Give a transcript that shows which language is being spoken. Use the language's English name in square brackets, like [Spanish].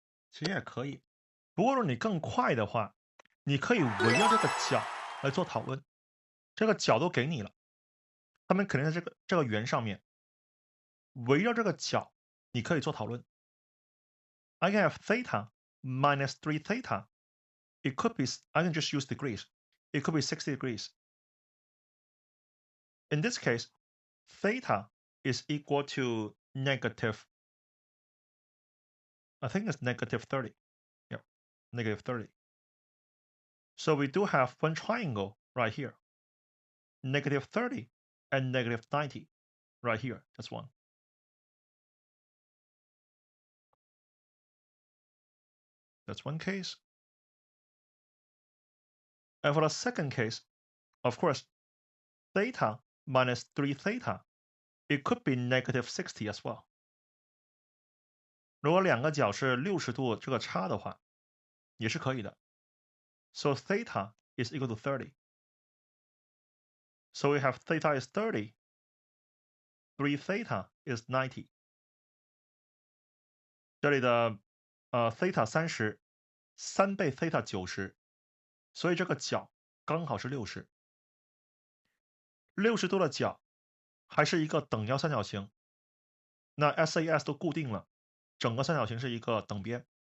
[Chinese] 其实也可以，不过如果你更快的话，你可以围绕这个角来做讨论。这个角都给你了，它们肯定在这个圆上面。围绕这个角，你可以做讨论。 [English] I can have theta minus 3 theta. It could be, I can just use degrees. It could be 60 degrees. In this case, theta is equal to negative, I think it's negative 30. Yeah, negative 30. So we do have one triangle right here. Negative 30 and negative 90 right here. That's one. That's one case. And for the second case, of course, theta minus 3 theta, it could be negative 60 as well. [Chinese] 如果两个角是60度这个差的话，也是可以的。 [English] So theta is equal to 30. So we have theta is 30 3 theta is 90。 [Chinese] 这里的theta 30， 3倍 theta 90，所以这个角刚好是60。 60度的角还是一个等腰三角形，那 SAS 都固定了，整个三角形是一个等边。